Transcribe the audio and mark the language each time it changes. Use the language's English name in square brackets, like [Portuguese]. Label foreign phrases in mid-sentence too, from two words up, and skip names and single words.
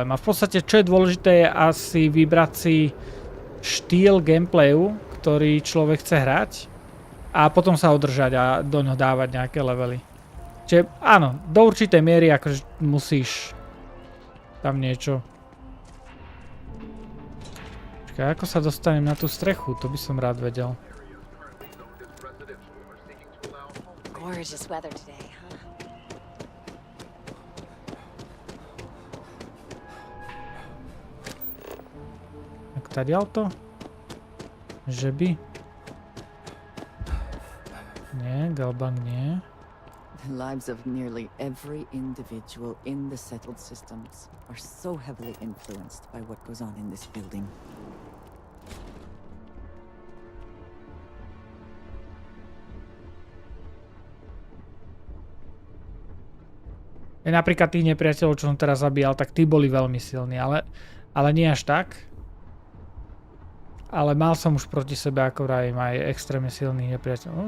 [Slovak] A v podstate, čo je dôležité, je asi vybrať si štýl gameplayu, ktorý človek chce hrať a potom sa održať a do ňoho dávať nejaké levely. Čiže áno, do určitej miery akože musíš tam niečo. Počkaj, ako sa dostanem na tú strechu? To by som rád vedel. [English] Gorgeous weather today, huh? [Slovak] Tak tadiaľ to? Že by? Nie, Galbang nie. [English] The lives of nearly every individual in the settled systems are so heavily influenced by what goes on in this building. [Slovak] Napríklad tých nepriateľov, čo som teraz zabíjal, tak tí boli veľmi silní, ale nie až tak. Ale mal som už proti sebe, ako vravím, aj extrémne silných nepriateľov.